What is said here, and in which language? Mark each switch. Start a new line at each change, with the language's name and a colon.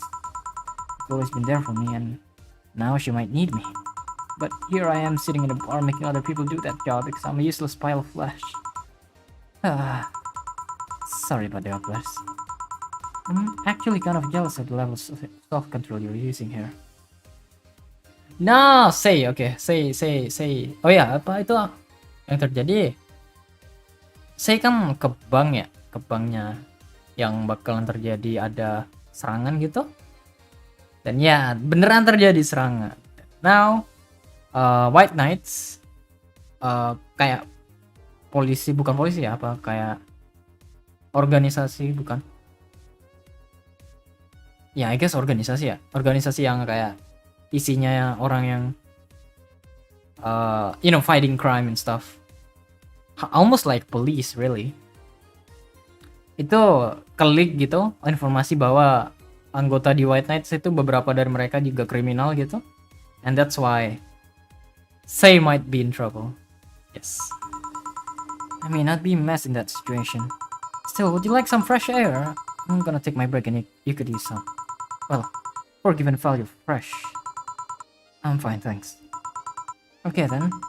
English: She's always been there for me, and now she might need me. But here I am sitting in a bar making other people do that job because I'm a useless pile of flesh. Ah, sorry about the outburst. I'm actually kind of jealous of the levels of self-control you're using here. No, say, okay, say.
Indonesian: Oh ya, apa itu yang terjadi? Say kan ke bank ya, ke banknya yang bakalan terjadi ada serangan gitu. Dan ya, beneran terjadi serangan.
English: Now,
Indonesian: White Knights kayak polisi, bukan polisi ya, apa kayak organisasi, bukan? Ya,
English: I guess
Indonesian: organisasi ya. Organisasi yang kayak isinya orang yang
English: fighting crime and stuff. Almost like police, really.
Indonesian: Itu klik gitu informasi bahwa anggota di White Knights itu beberapa dari mereka juga kriminal gitu.
English: And that's why Say might be in trouble. Yes. I mean, I'd be a mess in that situation. Still, would you like some fresh air? I'm gonna take my break and you could use some. Well, forgive and value fresh. I'm fine, thanks. Okay then.